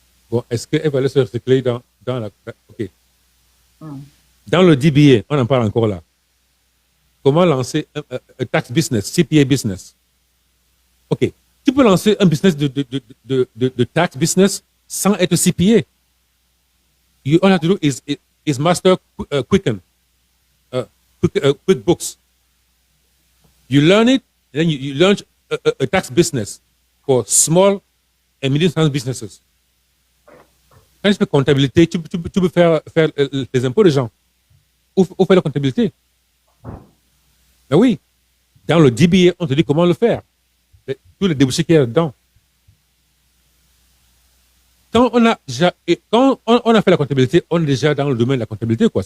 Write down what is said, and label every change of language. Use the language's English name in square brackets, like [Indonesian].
[French] Bon, est-ce qu'elle va laisser recycler dans la. OK. Dans le DBA, on en parle encore là. Comment lancer un tax business, CPA business? OK. Tu peux lancer un business de tax business sans être CPA. [English] All you have to do is master Quicken, QuickBooks. You learn it, and then you launch a tax business for small and medium-sized businesses. [French] Quand tu fais comptabilité, tu peux faire les impôts des gens ou faire la comptabilité. Ben oui, dans le DBA, on te dit comment le faire. Tous les débouchés qu'il y a dedans. Quand on a fait la comptabilité, on est déjà dans le domaine de la comptabilité, quoi.